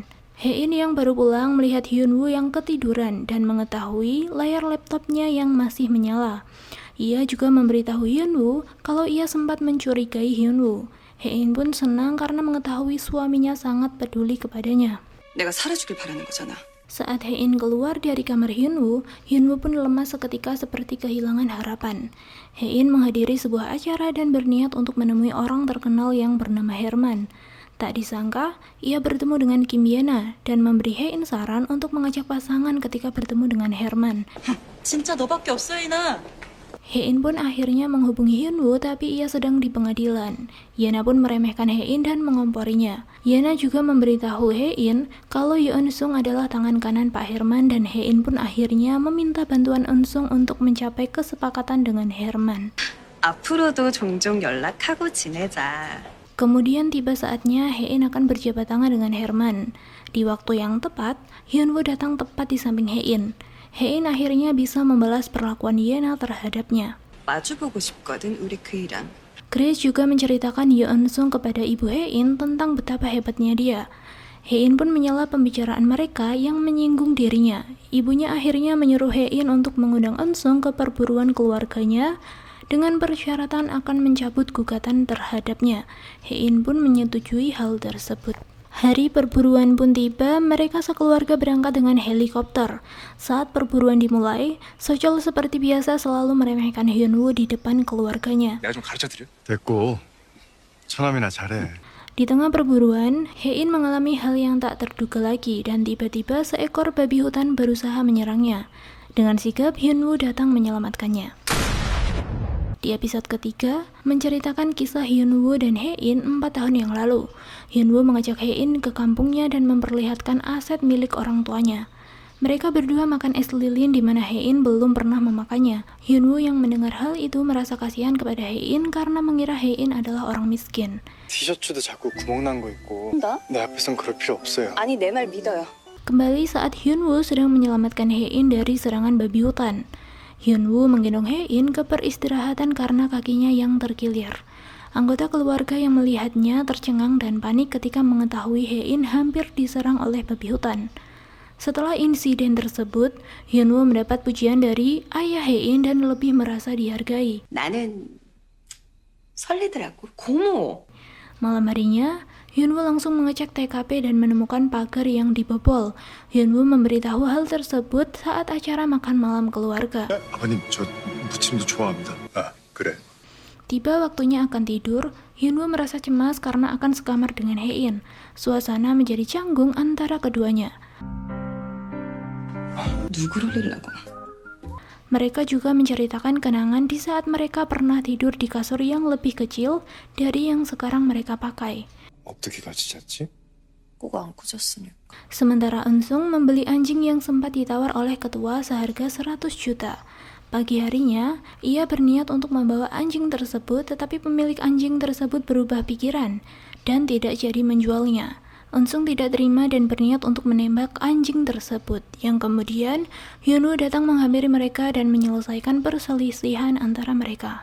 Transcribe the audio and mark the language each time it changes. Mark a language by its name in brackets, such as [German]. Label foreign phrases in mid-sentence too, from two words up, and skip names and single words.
[Indonesian] Hae-in yang baru pulang melihat Hyunwoo yang ketiduran dan mengetahui layar laptopnya yang masih menyala. Ia juga memberitahu Hyunwoo kalau ia sempat mencurigai Hyunwoo. Hae-in pun senang karena mengetahui suaminya sangat peduli kepadanya. [Korean] 내가 살아주길 바라는 거잖아. [Indonesian] Saat Hae-in keluar dari kamar Hyunwoo, Hyunwoo pun lemas seketika seperti kehilangan harapan. Hae-in menghadiri sebuah acara dan berniat untuk menemui orang terkenal yang bernama Herman. Tak disangka, ia bertemu dengan Kim Yena dan memberi Hae-in saran untuk mengajak pasangan ketika bertemu dengan Herman. [Korean] 진짜 너밖에 없어, 이나. [Indonesian] Hae-in pun akhirnya menghubungi Hyunwoo tapi ia sedang di pengadilan. Yena pun meremehkan Hae-in dan mengomporinya. Yena juga memberitahu Hae-in kalau Yeon-sung adalah tangan kanan Pak Herman dan Hae-in pun akhirnya meminta bantuan Eun-sung untuk mencapai kesepakatan dengan Herman. [Korean] 앞으로도 종종 연락하고 지내자. [Indonesian] Kemudian tiba saatnya Hae-in akan berjabat tangan dengan Herman. Di waktu yang tepat, Hyunwoo datang tepat di samping Hae-in. Hae-in akhirnya bisa membalas perlakuan Yena terhadapnya. [Korean] 마주보고 싶거든, 우리 그이랑. [Indonesian] Grace juga menceritakan Yeon Sung kepada ibu Hein tentang betapa hebatnya dia. Hein pun menyela pembicaraan mereka yang menyinggung dirinya. Ibunya akhirnya menyuruh Hein untuk mengundang Eun Sung ke perburuan keluarganya dengan persyaratan akan mencabut gugatan terhadapnya. Hein pun menyetujui hal tersebut. Hari perburuan pun tiba, mereka sekeluarga berangkat dengan helikopter. Saat perburuan dimulai, Sojol seperti biasa selalu meremehkan Hyunwoo di depan keluarganya. [Korean] 내가 좀 가르쳐드려? 됐고 처남이나 잘해. [Indonesian] Di tengah perburuan, Hein mengalami hal yang tak terduga lagi dan tiba-tiba seekor babi hutan berusaha menyerangnya. Dengan sigap, Hyunwoo datang menyelamatkannya. Di episode ketiga, menceritakan kisah Hyunwoo dan Hein 4 tahun yang lalu. Hyunwoo mengajak Hein ke kampungnya dan memperlihatkan aset milik orang tuanya. Mereka berdua makan es lilin di mana Hein belum pernah memakannya. Hyunwoo yang mendengar hal itu merasa kasihan kepada Hein karena mengira Hein adalah orang miskin. [Korean] 티셔츠도 자꾸 구멍 난 거 있고 나? 내 앞에선 그럴 필요 없어요. 아니 내 말 믿어요. [Indonesian] Kembali saat Hyunwoo sedang menyelamatkan Hein dari serangan babi hutan. Hyunwoo menggendong Hein ke peristirahatan karena kakinya yang terkilir. Anggota keluarga yang melihatnya tercengang dan panik ketika mengetahui Hein hampir diserang oleh babi hutan. Setelah insiden tersebut, Hyunwoo mendapat pujian dari ayah Hein dan lebih merasa dihargai. [Korean] 나는 설레더라고. 고모. [Indonesian] Malam harinya, Hyunwoo langsung mengecek TKP dan menemukan pagar yang dibobol. Hyunwoo memberitahu hal tersebut saat acara makan malam keluarga. [Korean] 아버님 저 무침도 좋아합니다. 아 그래. [Indonesian] Tiba waktunya akan tidur, Hyunwoo merasa cemas karena akan sekamar dengan Hein. Suasana menjadi canggung antara keduanya. [Korean] 누구를 잃라고? [Indonesian] Mereka juga menceritakan kenangan di saat mereka pernah tidur di kasur yang lebih kecil dari yang sekarang mereka pakai. [Korean] 어떻게 같이 잤지? 꼭 안고 잤으니까. [Indonesian] Sementara Eun Sung membeli anjing yang sempat ditawar oleh ketua seharga 100 juta. Pagi harinya, ia berniat untuk membawa anjing tersebut, tetapi pemilik anjing tersebut berubah pikiran dan tidak jadi menjualnya. Eun Sung tidak terima dan berniat untuk menembak anjing tersebut, yang kemudian Hyunwoo datang menghampiri mereka dan menyelesaikan perselisihan antara mereka.